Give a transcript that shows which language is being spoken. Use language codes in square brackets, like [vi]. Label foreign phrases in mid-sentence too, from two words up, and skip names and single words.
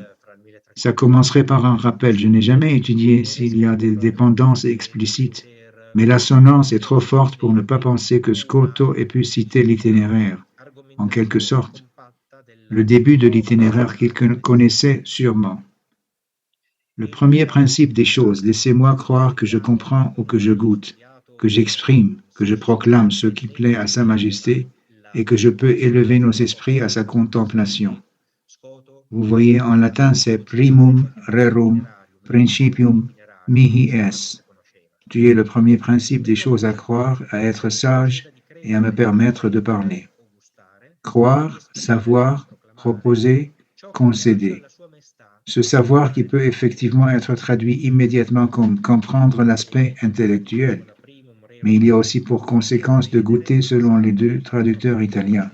[fr] Ça commencerait par un rappel. Je n'ai jamais étudié s'il y a des dépendances explicites, mais l'assonance est trop forte pour ne pas penser que Scoto ait pu citer l'itinéraire, en quelque sorte, le début de l'itinéraire qu'il connaissait sûrement. Le premier principe des choses, laissez-moi croire que je comprends ou que je goûte, que j'exprime, que je proclame ce qui plaît à Sa Majesté et que je peux élever nos esprits à sa contemplation. Vous voyez, en latin, c'est [la] primum rerum principium mihi es. [fr] Tu es le premier principe des choses à croire, à être sage et à me permettre de parler. Croire, savoir, proposer, concéder. Ce savoir qui peut effectivement être traduit immédiatement comme comprendre l'aspect intellectuel, mais il y a aussi pour conséquence de goûter selon les deux traducteurs italiens.